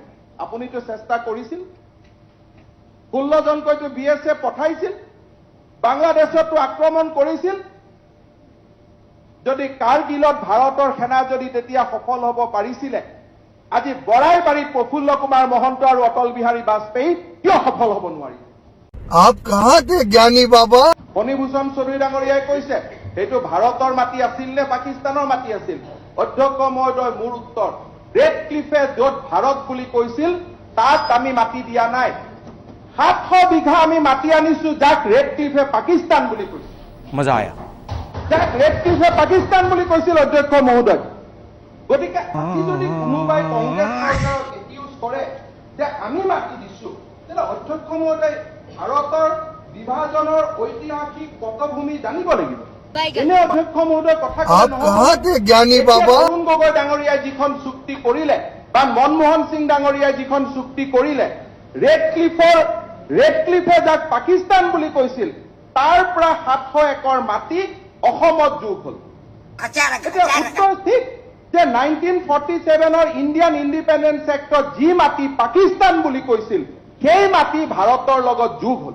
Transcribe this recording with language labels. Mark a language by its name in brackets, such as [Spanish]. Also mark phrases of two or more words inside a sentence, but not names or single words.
[Assamese] আপুনিতো চেষ্টা কৰিছিল। 16 জনকৈতো BSF পঠাইছিল, বাংলাদেশতো আক্ৰমণ কৰিছিল। যদি কাৰ্গিলত ভাৰতৰ সেনা যদি তেতিয়া সফল হ'ব পাৰিছিলে, আজি বৰাইবাৰীত প্ৰফুল্ল কুমাৰ মহন্ত আৰু অটল বিহাৰী বাজপেয়ী কিয় সফল হ'ব নোৱাৰিলে? [Hindi] आप कहाँ थे ज्ञानी बाबा? [Assamese] ফণীভূষণ চৌধুৰী ডাঙৰীয়াই কৈছে সেইটো ভাৰতৰ মাটি আছিল নে পাকিস্তানৰ মাটি আছিল? অধ্যক্ষ মহোদয়, মোৰ উত্তৰ, ৰেড ক্লিফে য'ত ভাৰত বুলি কৈছিল তাত আমি মাটি দিয়া নাই। 700 বিঘা আমি মাটি আনিছো যাক ৰেড ক্লিফে পাকিস্তান বুলি কৈছিল। [Hindi] मज़ा आया। [Assamese] যাক ৰেড ক্লিফে পাকিস্তান বুলি কৈছিল অধ্যক্ষ মহোদয়। গতিকে আজি যদি কোনোবাই কংগ্ৰেছ চৰকাৰক একিউজ কৰে যে আমি মাটি দিছো, তেন্তে অধ্যক্ষ মহোদয় ভাৰতৰ বিভাজনৰ ঐতিহাসিক পটভূমি জানিব লাগিব। এনে অধ্যক্ষ মহোদয় কথা [Hindi] आप कहाँ थे ज्ञानी बाबा? [Assamese] তৰুণ গগৈ ডাঙৰীয়াই যিখন চুক্তি কৰিলে বা মনমোহন সিং ডাঙৰীয়াই যিখন চুক্তি কৰিলে, ৰেড ক্লিফে যাক পাকিস্তান বুলি কৈছিল তাৰ পৰা 700 একৰ মাটি অসমত যোগ হ'ল। উত্তৰ ঠিক যে 1947 ইণ্ডিয়ান ইণ্ডিপেণ্ডেন্স এক্টত যি মাটি পাকিস্তান বুলি কৈছিল সেই মাটি ভাৰতৰ লগত যোগ হ'ল।